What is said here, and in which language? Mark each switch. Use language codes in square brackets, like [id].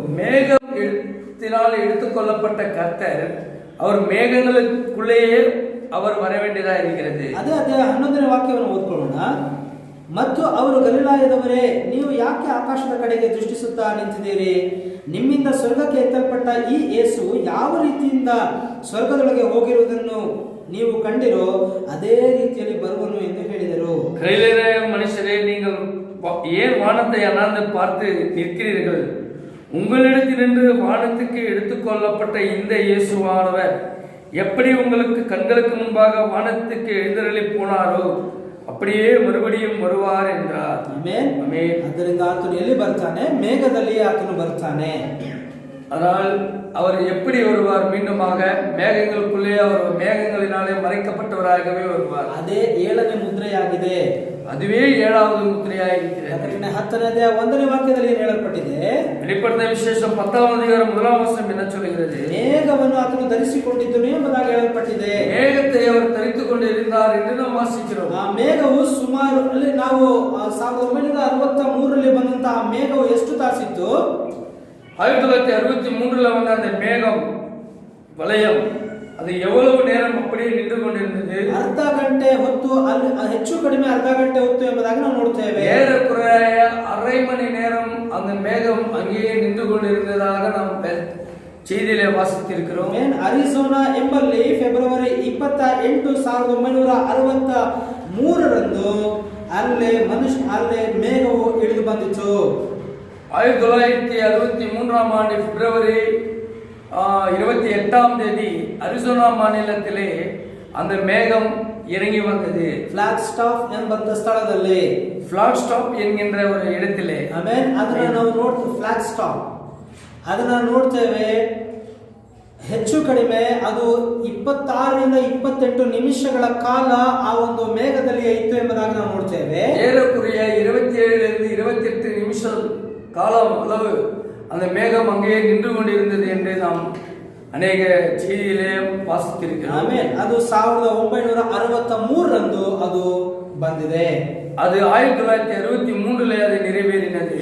[ta] மேகத்தினால் எடுத்துக்கொள்ளப்பட்ட கர்த்தர் அவர் மேகங்களுக்குள்ளேயே அவர் வர வேண்டியதா இருக்கிறது. [kn] ಅದೇ 11ನೇ ವಾಕ್ಯವನ್ನು ಓದ್ಕೊಳ್ಳೋಣ. ಮತ್ತು ಅವರು ಗಲಿಲಾಯದವರೇ, ನೀವು ಯಾಕೆ ಆಕಾಶದ ಕಡೆಗೆ ದೃಷ್ಟಿಸುತ್ತಾ ನಿಂತಿದ್ದೀರಿ? ನಿಮ್ಮಿಂದ ಸ್ವರ್ಗಕ್ಕೆ ಎತ್ತಲ್ಪಟ್ಟ ಈ ಯೇಸು ಯಾವ ರೀತಿಯಿಂದ ಸ್ವರ್ಗದೊಳಗೆ ಹೋಗಿರುವುದನ್ನು ನೀವು ಕಂಡಿರೋ ಅದೇ ರೀತಿಯಲ್ಲಿ ಬರುವನು ಎಂದು ಹೇಳಿದರು. [ta] கலிலேய மனுஷரே, நீங்கள் ஏன் வானத்தை அண்ணாந்து பார்த்து நிற்கிறீர்கள்? உங்களிடத்திலிருந்து வானத்துக்கு எடுத்துக்கொள்ளப்பட்ட இந்த இயேசுவானவர் எப்படி உங்களுக்கு கண்களுக்கு முன்பாக வானத்துக்கு எழுந்தருளி போனாரோ அப்படியே மறுபடியும் வருவார் என்றார். [kn] ಆದ್ದರಿಂದ ಆತನು ಎಲ್ಲಿ ಬರ್ತಾನೆ? ಮೇಘದಲ್ಲಿ ಆತನು ಬರ್ತಾನೆ. [ta] ஆனால் அவர் எப்படி வருவார்? மீண்டுமாக மேகங்களுக்குள்ளே அவர் மேகங்களினாலே மறைக்கப்பட்டவராகவே வருவார். [kn] ಅದೇ 7ನೇ ಮುದ್ರೆಯಾಗಿದೆ. [ta] அதுவே 7வது முத்திரையாயிருக்கிறது. [kn] 10ನೇ ಅಧ್ಯಾಯ 1ನೇ ವಾಕ್ಯದಲ್ಲಿ ಏನು ಹೇಳಲ್ಪಟ್ಟಿದೆ? [ta] வெளிப்படுத்தின விசேஷம் 10வது அதிகாரம் 1ஆம் வசனம் என்ன சொல்கிறது? [kn] ಮೇಘವನ್ನು ಆತನು ಧರಿಸಿಕೊಂಡಿದ್ದನು ಎಂಬುದಾಗಿ ಹೇಳಲ್ಪಟ್ಟಿದೆ. [ta] மேகத்தை அவர் தரித்துக் கொண்டிருந்தார் என்று நாம் வாசிக்கிறோம். [kn] ಆ ಮೇಘವು ಸುಮಾರು ನಾವು 1963ರಲ್ಲಿ ಬಂದಂತಹ ಮೇಘವು ಎಷ್ಟು ತಾಸಿತ್ತು? [ta] 1963ல வந்த அந்த மேகம் வலயம் அது எவ்வளவு நேரம் அப்படியே நின்று கொண்டிருந்தது? [kn] ಅರ್ಧ ಗಂಟೆ ಹೊತ್ತು, ಅಲ್ಲಿ ಹೆಚ್ಚು ಕಡಿಮೆ ಅರ್ಧ ಗಂಟೆ ಹೊತ್ತು ಎಂಬುದಾಗಿ ನಾವು ನೋಡ್ತೇವೆ. [ta] ஏறக்குறைய அரை மணி நேரம் அந்த மேகம் அங்கேயே நின்று கொண்டிருந்ததாக நாம் செய்தியிலே வாசித்திருக்கிறோம். [kn] ಅರಿಜೋನಾ ಎಂಬಲ್ಲಿ ಫೆಬ್ರವರಿ 28, 1963ರಂದು ಅಲ್ಲೇ ಮೇಘವು ಇಳಿದು ಬಂದಿತು. [ta] 1963ஆம் ஆண்டு பிப்ரவரி 28ஆம் தேதி அரிசோனா மாநிலத்திலே அந்த மேகம் இறங்கி வந்தது. [kn] ಫ್ಲಾಗ್ಸ್ಟಾಫ್ ಎಂಬಂತ ಸ್ಥಳದಲ್ಲಿ, [ta] ಫ್ಲಾಗ್ಸ್ಟಾಫ್ என்கின்ற ஒரு இடத்திலே. [kn] ಆಮೆನ್. ಅದನ್ನ ನಾವು ನೋಡ್ತೇವೆ, ಫ್ಲಾಗ್ಸ್ಟಾಫ್ ಅದನ್ನ ನೋಡ್ತೇವೆ. ಹೆಚ್ಚು ಕಡಿಮೆ ಅದು 26ರಿಂದ 28 ನಿಮಿಷಗಳ ಕಾಲ ಆ ಒಂದು ಮೇಘದಲ್ಲಿ ಇತ್ತು ಎಂಬುದಾಗಿ ನಾವು ನೋಡ್ತೇವೆ. [ta] ஏறக்குறைய 27லிருந்து 28 நிமிஷம் காலம் அளவு அந்த மேகம் அங்கேயே நின்று கொண்டிருந்தது என்று நாம் ಅನೇಕ செய்தியிலே ವಾಸಿಸಿರುತ್ತೇವೆ. [kn] ಆಮೆನ್. ಅದು 1963ರಂದು ಅದು ಬಂದಿದೆ. ಅದು 1963ರಲ್ಲಿ ಅದು ನೆರವೇರಿನದು.